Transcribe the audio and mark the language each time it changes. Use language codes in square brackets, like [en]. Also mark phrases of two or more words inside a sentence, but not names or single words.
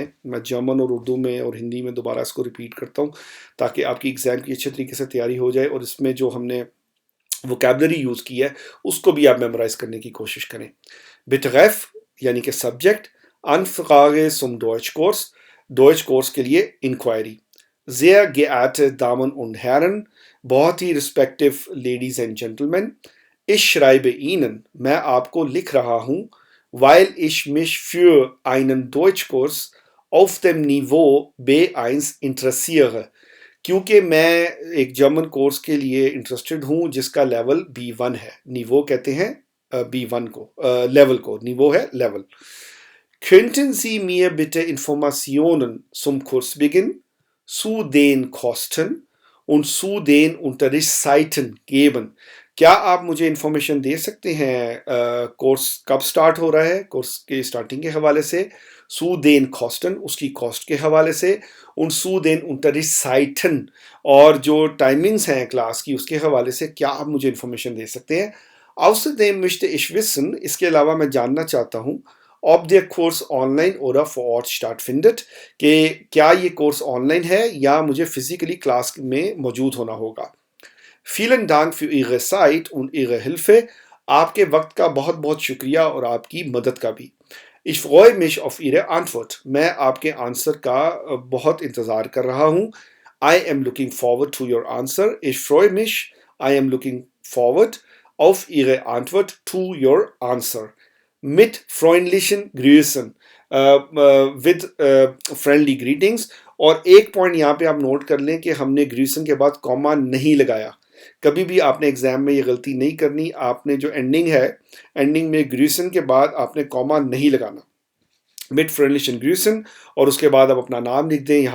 [hi] मैं जर्मन और उर्दू में और हिंदी में दोबारा इसको रिपीट करता हूँ, ताकि आपकी एग्ज़ाम की अच्छे तरीके से तैयारी हो जाए और इसमें जो हमने वोकैबुलरी यूज़ की है, उसको भी आप मेमोराइज़ करने की कोशिश करें। बिटरेफ यानी कि सब्जेक्ट, [de] Anfrage zum Deutschkurs, [hi] डॉइच कोर्स के लिए इंक्वायरी। [de] Sehr geehrte Damen und Herren, [hi] बहुत ही [en] respective ladies and gentleman, [de] ich schreibe Ihnen, [hi] मैं आपको लिख रहा हूँ, [de] weil ich mich für einen Deutschkurs auf dem Niveau B1 interessiere, [hi] क्योंकि मैं एक जर्मन कोर्स के लिए इंटरेस्टेड हूँ जिसका लेवल B1 है। निवो कहते हैं B1 को, लेवल को, निवो है लेवल। [de] Könnten Sie mir bitte Informationen zum Kursbeginn, zu den Kosten und zu den Unterrichtszeiten geben? [hi] क्या आप मुझे इन्फॉर्मेशन दे सकते हैं कोर्स कब स्टार्ट हो रहा है, कोर्स के स्टार्टिंग के हवाले से, [de] zu den Kosten [hi] उसकी कॉस्ट के हवाले से, [de] und zu den Unterrichtszeiten [hi] और जो टाइमिंग्स हैं क्लास की उसके हवाले से क्या आप मुझे इन्फॉर्मेशन दे सकते हैं। [de] Außerdem möchte ich wissen, [hi] इसके अलावा मैं जानना चाहता हूँ, [de] ob der Kurs online oder vor Ort stattfindet, [hi] कि क्या ये कोर्स ऑनलाइन है या मुझे फिजिकली क्लास में मौजूद होना होगा। [de] Vielen Dank für Ihre Zeit und Ihre Hilfe, [hi] आपके वक्त का बहुत बहुत शुक्रिया और आपकी मदद का भी। [de] Ich freue mich auf Ihre Antwort, [hi] मैं आपके आंसर का बहुत इंतज़ार कर रहा हूँ। [en] I am looking forward to your answer, [de] ich freue mich, [en] I am looking forward [de] auf Ihre Antwort [en] to your answer. [de] Mit freundlichen Grüßen, [en] with friendly greetings। [hi] और एक पॉइंट यहाँ पे आप नोट कर लें कि हमने ग्रीसन के बाद कॉमा नहीं लगाया। कभी भी आपने एग्जाम में ये गलती नहीं करनी, आपने जो एंडिंग है, एंडिंग में ग्रीसन के बाद आपने कॉमा नहीं लगाना। [de] mit freundlichen Grüßen [hi] और उसके बाद आप अपना नाम लिख दें।